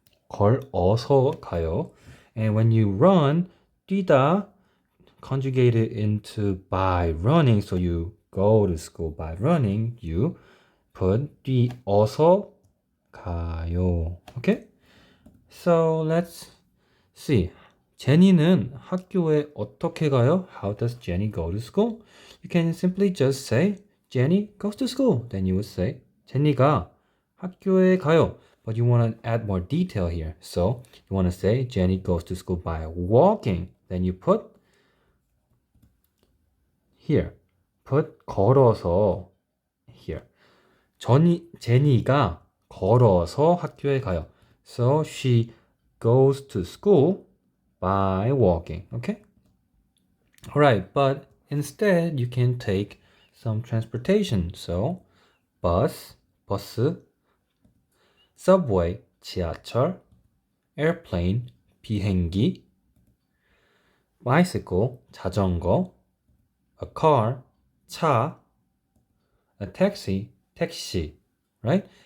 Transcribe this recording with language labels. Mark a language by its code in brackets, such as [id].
[ko] 걸어서 가요. [en] And when you run, 뛰다 conjugated into by running. So you go to school by running. You put [ko] 뛰어서 가요. [en] Okay? So let's see. [ko] 제니는 학교에 어떻게 가요? [en] How does Jenny go to school? You can simply just say Jenny goes to school. Then you would say [ko] 제니가 학교에 가요. [en] But you want to add more detail here. So you want to say Jenny goes to school by walking. Then you put here. Put 걸어서 here. [ko] 제니가 걸어서 학교에 가요. [en] So she goes to school by walking. Okay? Alright, but instead you can take some transportation. So bus, subway, 지하철, airplane, 비행기, bicycle, 자전거, a car, 차, a taxi, 택시, right?